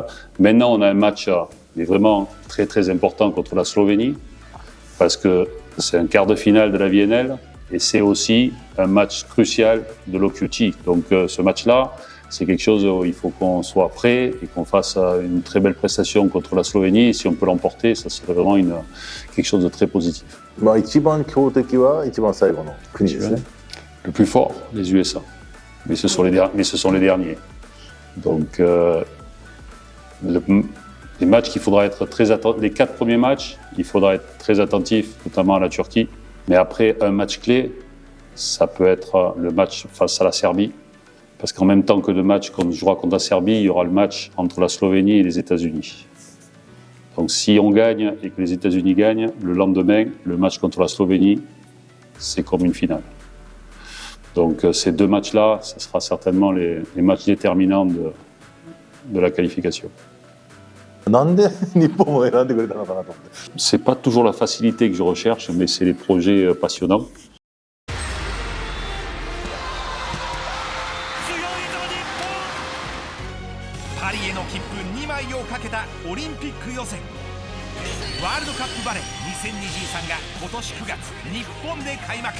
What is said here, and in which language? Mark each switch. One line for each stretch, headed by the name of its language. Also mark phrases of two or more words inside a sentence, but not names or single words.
French: Maintenant, on a un match mais vraiment très très important contre la Slovénie, parce que c'est un quart de finale de la VNL et c'est aussi un match crucial de l'OQT. Donc ce match-là, c'est quelque chose où il faut qu'on soit prêt et qu'on fasse une très belle prestation contre la Slovénie. Et si on peut l'emporter, ça serait vraiment quelque chose de très positif.
Japanese: 一番強敵は一番最後の国ですね。
French: Le plus fort, les USA. Mais ce sont les derniers. Donc les matchs qu'il faudra être très attentif, les 4 premiers matchs, il faudra être très attentif, notamment à la Turquie. Mais après un match clé, ça peut être le match face à la Serbie. Parce qu'en même temps que le match qu'on jouera contre la Serbie, il y aura le match entre la Slovénie et les États-Unis. Donc si on gagne et que les États-Unis gagnent, le lendemain, le match contre la Slovénie, c'est comme une finale. Donc ces 2 matchs-là, ce sera certainement les matchs déterminants de la qualification.
Japanese: なんで日本を選んでくれたのかなと思って。
French: C'est pas toujours la facilité que je recherche, mais c'est les projets passionnants.
Japanese: パリへの切符2枚をかけたオリンピック予選ワールドカップバレー2023が今年9月日本で開幕。